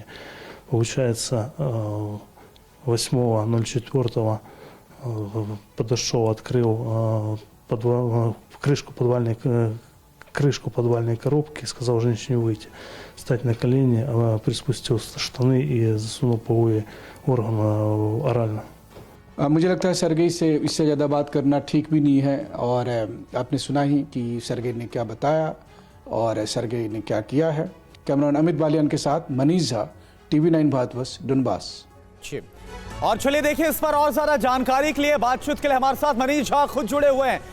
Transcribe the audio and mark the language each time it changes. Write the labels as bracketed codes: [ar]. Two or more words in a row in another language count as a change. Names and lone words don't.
[ru] Получается, 8.04 подошел, открыл крышку подвальной коробки, сказал женщине выйти, встать на колени, приспустил штаны и засунул половые органы орально. [hi] मुझे लगता है सरगेई से इससे ज़्यादा बात करना ठीक भी नहीं है, और आपने सुना ही कि सरगेई ने क्या बताया और सरगेई ने क्या किया है। कैमरामैन अमित बालियान के साथ मनीष झा, टीवी 9 भारतवर्ष, डोनबास। और चलिए देखिए, इस पर और ज्यादा जानकारी के लिए, बातचीत के लिए हमारे साथ मनीष झा खुद जुड़े हुए हैं।